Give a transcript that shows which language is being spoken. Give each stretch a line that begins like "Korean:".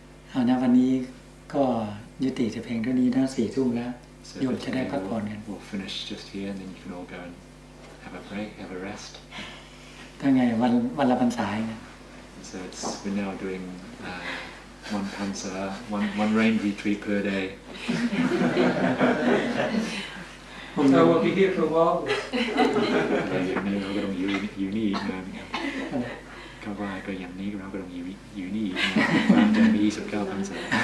Thai: เอานะวันนี้ก็ยุติแต่เพียงเท่านี้นะ4 ทุ่มแล้วโยมจะได้พักผ่อนกัน
English: We'll finish just here, and then you can all go and have a break, have a rest.
Thai: ถ้าไงวันละพรรษาไง
English: So we're now doing one pansa, one rain retreat per day. So we'll be here for a while.
Thai: เราก็ต้องอยู่นี่นะก็ว่าก็อย่างนี้เราก็ต้องอยู่นี่นะจะมี29 พรรษา